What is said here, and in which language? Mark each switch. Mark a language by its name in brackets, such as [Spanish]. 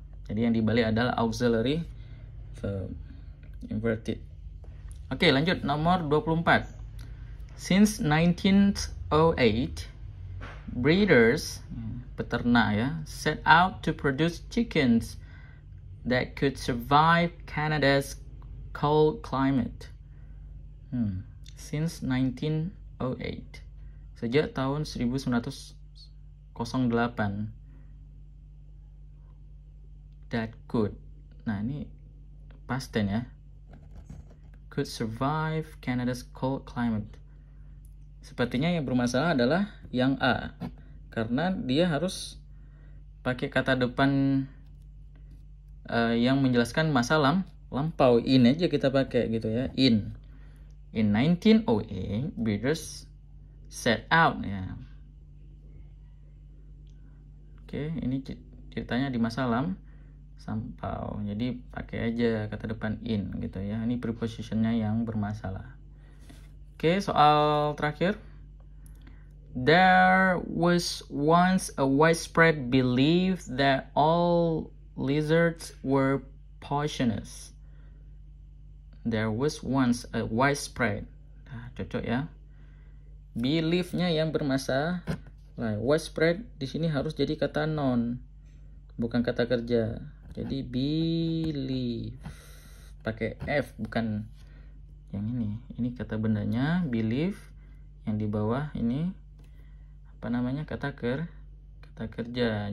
[Indonesian] Jadi yang dibalik adalah auxiliary verb, inverted. Oke, lanjut nomor 24. [English] Since 1908, breeders, [Indonesian] peternak ya, [English] set out to produce chickens that could survive Canada's cold climate. Since 1908. [Indonesian] Sejak tahun 1908. [English] That could. [Indonesian] Nah, ini past tense ya. [English] Could survive Canada's cold climate. [Indonesian] Sepertinya yang bermasalah adalah yang A. Karena dia harus pakai kata depan yang menjelaskan masa lampau. In aja kita pakai gitu ya. [English] In 1908, breeders set out [Indonesian] ya. Oke, ini ceritanya di masa lampau. Jadi pakai aja kata depan in gitu ya. Ini prepositionnya yang bermasalah. Oke, soal terakhir. [English] There was once a widespread belief that all lizards were poisonous. There was once a widespread. [Indonesian] Nah, cocok ya. Belief-nya yang bermasalah. Widespread di sini harus jadi kata noun, bukan kata kerja. Jadi belief pakai F, bukan yang ini. Ini kata bendanya belief, yang di bawah ini apa namanya, kata kerja.